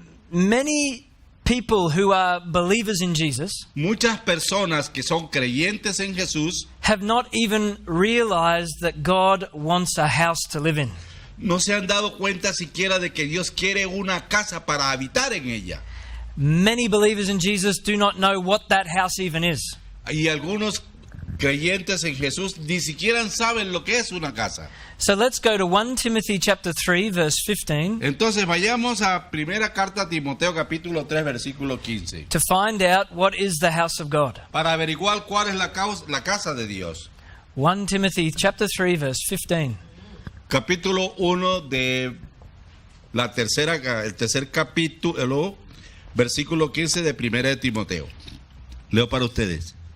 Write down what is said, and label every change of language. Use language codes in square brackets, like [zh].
[en] Many people who are believers in Jesus [es] Muchas personas que son creyentes en Jesús [en] have not even realized that God wants a house to live in. [es] no se han dado cuenta siquiera de que Dios quiere una casa para habitar en ella. [en] Many believers in Jesus do not know what that house even is. [es] Y algunos creyentes en Jesús ni siquiera saben lo que es una casa. [en] So let's go to 1 Timothy chapter 3 verse 15 [es] Entonces vayamos a primera carta a Timoteo capítulo 3 versículo 15 [en] to find out what is the house of God. [es] para averiguar cuál es la casa de Dios. [en] 1 Timothy chapter 3 verse 15. [es] Capítulo 1 de el tercer capítulo, versículo 15 de primera de Timoteo. Leo para ustedes.